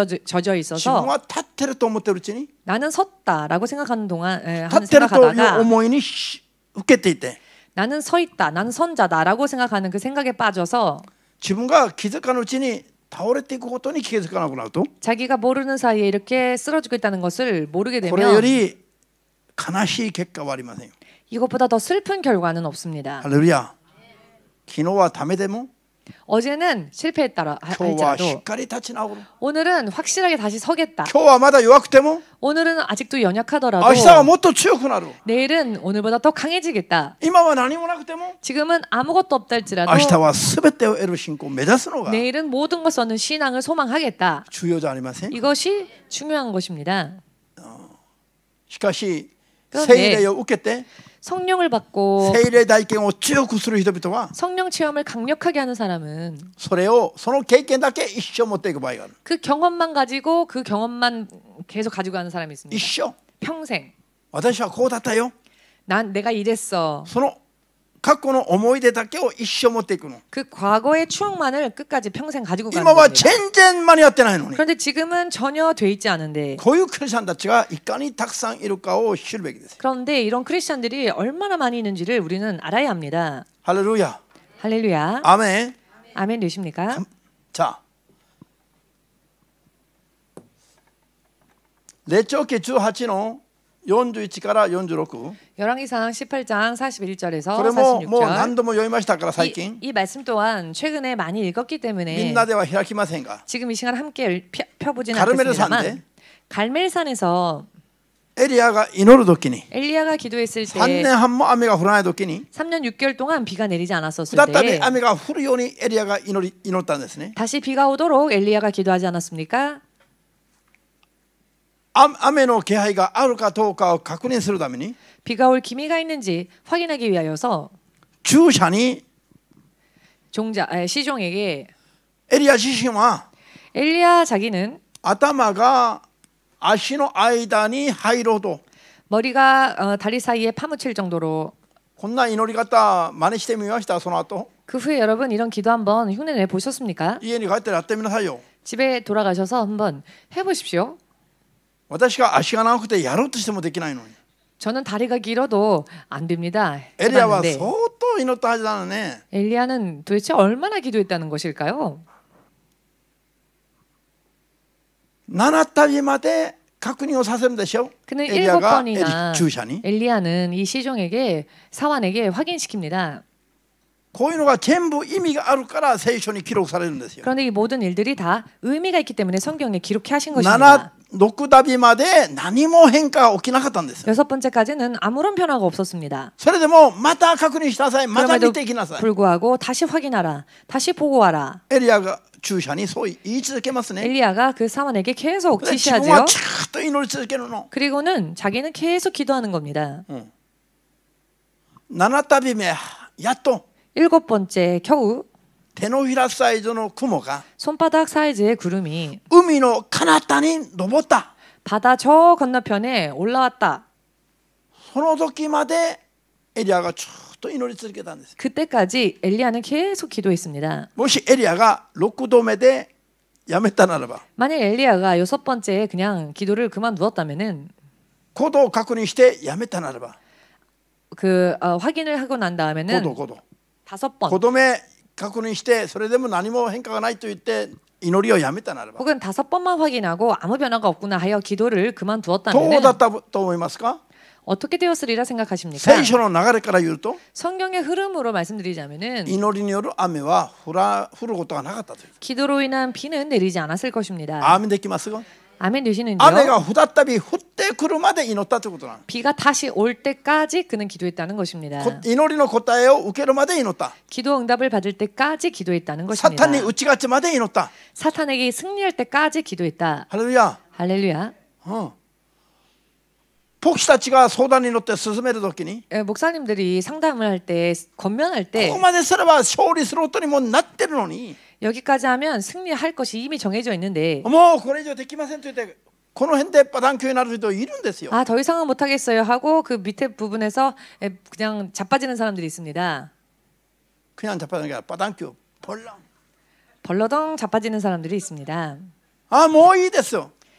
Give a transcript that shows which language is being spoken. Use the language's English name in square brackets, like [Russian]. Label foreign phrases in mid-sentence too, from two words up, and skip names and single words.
[Japanese] 自分 [Korean] 있어서 [Japanese] は立ってると思ってるうちに [Korean] 나는 섰다라고 생각하는 동안 [Japanese] 立 [Korean] 하는 [Japanese] ってるという [Korean] 생각하다가 [Japanese] 思いに受けていて [Korean] 나는 서 있다, 나는 선자다라고 생각하는 그 생각에 빠져서 [Japanese] 自分が気づかぬうちに倒れていくことに気づかなくなると [Korean] 자기가 모르는 사이에 이렇게 쓰러지고 있다는 것을 모르게 [Japanese] これよ [Korean] 되면 [Japanese] り悲しい結果はありませんよ。 [Korean] 이것보다 더 슬픈 결과는 없습니다. [Japanese] ハレルヤ。昨日はためでも [Korean] 어제는 실패했다 [Japanese] 今日はしっ [Korean] 할지라도 [Japanese] かり立ち直る。 [Korean] 오늘은 확실하게 다시 서겠다. [Japanese] 今日はまだ弱くても [Korean] 오늘은 아직도 연약하더라도 [Japanese] 明日はもっと強くなる。 [Korean] 내일은 오늘보다 더 강해지겠다. [Japanese] 今は何もなくても [Korean] 지금은 아무것도 없다 할지라도 [Japanese] 明日は全てを得る信仰を目指すのが [Korean] 내일은 모든 것을 얻는 신앙을 소망하겠다. [Japanese] 重要じゃありません。 [Korean] 이것이 중요한 것입니다. [Japanese] しかし [Korean] 그런데 [Japanese] 聖霊を受けて [Korean] 성령을 받고 [Japanese] 聖霊体験を強くする人々は [Korean] 성령 체험을 강력하게 하는 사람은 [Japanese] その経験だけ一生持っていく場合がある。 [Korean] 그 경험만 가지고 그 경험만 계속 가지고 가는 사람이 [Japanese] 一 [Korean] 있습니다. [Japanese] 生 [Korean] 평생 [Japanese] 私はこうだったよ。 [Korean] 난 내가 이랬어. [Japanese] その過去の思い出だけを一生持っていくの。 [Korean] 그 과거의 추억만을 끝까지 평생 가지고 가는 [Japanese] 今は [Korean] 겁니다. [Japanese] 全然間に合ってないのに。 [Korean] 그런데 지금은 전혀 돼 있지 않은데 [Japanese] こういうクリスチャンたちがいかにたくさんいるかを知るべきです。 [Korean] 그런데 이런 크리스천들이 얼마나 많이 있는지를 우리는 알아야 합니다. [Japanese] ハレルヤ。 [Korean] 할렐루야. [Japanese] アメン。 [Korean] 아멘 되십니까? [Japanese] じゃあ列長記18の41から46 [Korean] 열왕기상 18장 41절에서 [Japanese] これももう [Korean] 46절 [Japanese] 何度も読みましたから最近 [Korean] 이 말씀 또한 최근에 많이 읽었기 [Japanese] み [Korean] 때문에 [Japanese] んなでは開きませんが [Korean] 지금 이 시간 함께 펴보진 가르멜산인데 않겠습니다만 갈멜산에서 [Japanese] エリアが祈る時に [Korean] 엘리야가 기도했을 [Japanese] 3 [Korean] 때 [Japanese] 年半も雨が降らない時に [Korean] 3년 6개월 동안 비가 내리지 않았었을 [Japanese] 再び [Korean] 때 [Japanese] 雨が降るようにエリアが祈ったんですね。 [Korean] 다시 비가 오도록 엘리야가 기도하지 않았습니까? [Japanese] 雨の気配があるかどうかを確認するために [Korean] 비가 올 기미가 있는지 확인하기 위하여서 [Japanese] 従者に [Korean] 시종에게 [Japanese] エリア自身は [Korean] 엘리야 자기는 [Japanese] 頭が足の間に入ろうと [Korean] 머리가 다리 사이에 파묻힐 정도로 [Japanese] こんな祈り方真似してみました。その後 [Korean] 그 후에 여러분 이런 기도 한번 흉내내 보셨습니까? [Japanese] 家に帰ってやってみなさいよ。 [Korean] 집에 돌아가셔서 한번 해보십시오. [Japanese] 私が足が長くてやろうとしてもできないのに [Korean] 저는 다리가 길어도 안 됩니다. [Japanese] エリアは [Korean] 해봤는데 [Japanese] 相当祈ったはずなのね。 [Korean] 엘리야는 도대체 얼마나 기도했다는 것일까요? [Japanese] 7 旅まで確認をさせるんでしょ。 [Korean] 그는 [Japanese] エリアが [Korean] 7번이나 [Japanese] 従者に [Korean] 엘리야는 이 시종에게 사환에게 확인시킵니다. [Japanese] こういうのが全部意味があるから聖書に記録されるんですよ。 [Korean] 그런데 이 모든 일들이 다 의미가 있기 때문에 성경에 기록해 하신 것입니다. [Japanese] 6 旅まで何も変化が起きなかったんですよ。 [Korean] 여섯 번째까지는 아무런 변화가 없었습니다. [Japanese] それでもまた確認しなさい。また [Korean] 그럼에도 [Japanese] 見ていきなさい。 [Korean] 불구하고 다시 확인하라. 다시 보고 와라. [Japanese] エリアが従者にそう言い続けますね。 [Korean] 엘리야가 그 사환에게 계속 [Japanese] で自分は [Korean] 지시하지요. [Japanese] ずっと祈り続けるの。 [Korean] 그리고는 자기는 계속 기도하는 겁니다. [Japanese] 7 旅目やっと [Korean] 일곱 번째 겨우 [Japanese] 手のひらサイズの雲が [Korean] 손바닥 사이즈의 구름이 [Japanese] 海の彼方に登った。 [Korean] 바다 저 건너편에 올라왔다. [Japanese] その時までエリアがずっと祈り続けたんです。 [Korean] 그때까지 엘리야는 계속 기도했습니다. [Japanese] もしエリアが6度目でやめたならば [Korean] 만약 엘리야가 여섯 번째에 그냥 기도를 그만두었다면은 [Japanese] 5 度確認してやめたならば [Korean] 확인을 하고 난 [Japanese] 5 [Korean] 다음에는 [Japanese] 度5度 [Korean] 5번 [Japanese] 5度目確認してそれでも何も変化がないと言って祈りをやめたならば [Korean] 혹은 5번만 확인하고 아무 변화가 없구나 하여 기도를 [Japanese] どう [Korean] 그만두었다면 [Japanese] だったと思いますか [Korean] 어떻게 되었으리라 생각하십니까? [Japanese] 聖書の流れから言うと [Korean] 성경의 흐름으로 말씀드리자면은 [Japanese] 祈りによる雨は降ることがなかったという [Korean] 기도로 인한 비는 내리지 않았을 것입니다. [Japanese] アーメンできますか [Korean] 아멘 [Japanese] 雨 [Korean] 되시는지요? [Japanese] が再び降ってくるまで祈ったということなの [Korean] 비가 다시 올 때까지 그는 기도했다는 것입니다. [Japanese] 祈りの答えを受けるまで祈った [Korean] 기도 응답을 받을 때까지 기도했다는 [Japanese] サ [Korean] 것입니다. [Japanese] タンに打ち勝つまで祈った [Korean] 사탄에게 승리할 때까지 기도했다. [Japanese] ハレルヤ [Korean] 할렐루야. [Japanese] 牧師たちが相談に乗って進めるときに [Korean] 목사님들이 상담을 할 때, 권면할 [Japanese] こ [Korean] 때 [Japanese] こまですれば勝利することにもなってるのに [Korean] 여기까지 하면 승리할 것이 이미 정해져 있는데 [Japanese] もうこれ以上できませんと言ってこの辺でパダン教になる人いるんですよ [Korean] 더 이상은 못하겠어요 하고 그 밑에 부분에서 그냥 자빠지는 사람들이 있습니다. 그냥 자빠지는 게 아니라 파단教 벌렁 벌러덩 자빠지는 사람들이 있습니다. [Japanese] もういいですよ